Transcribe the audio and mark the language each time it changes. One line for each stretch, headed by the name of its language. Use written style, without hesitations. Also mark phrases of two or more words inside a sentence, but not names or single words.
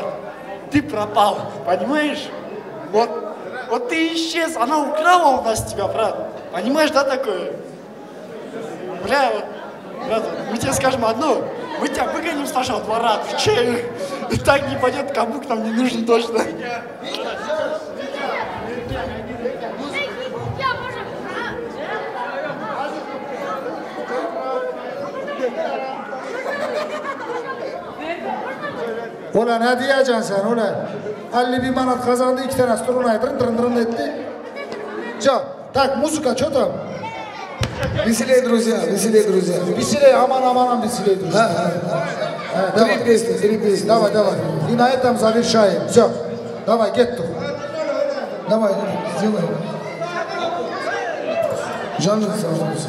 Russian: Ты пропал, понимаешь? Вот ты исчез, она украла у нас тебя, брат. Понимаешь, да, такое? Бля, брат, мы тебе скажем одно. Мы тебя выгоним с нашего двора, отвечаю. И так не пойдет, каблук нам не нужен точно.
Turkish: Ulan ne diyeceksin sen ulan? 51 manat kazandı, 2 tane strunayı dırın etti. Can,
Russian: так, музыка, что там? Веселее, друзья, веселее, друзья. Веселее, аман, веселее, друзья. Три песни. Давай. И на этом завершаем. Все, давай, get. Давай, сделай. Жанр сам.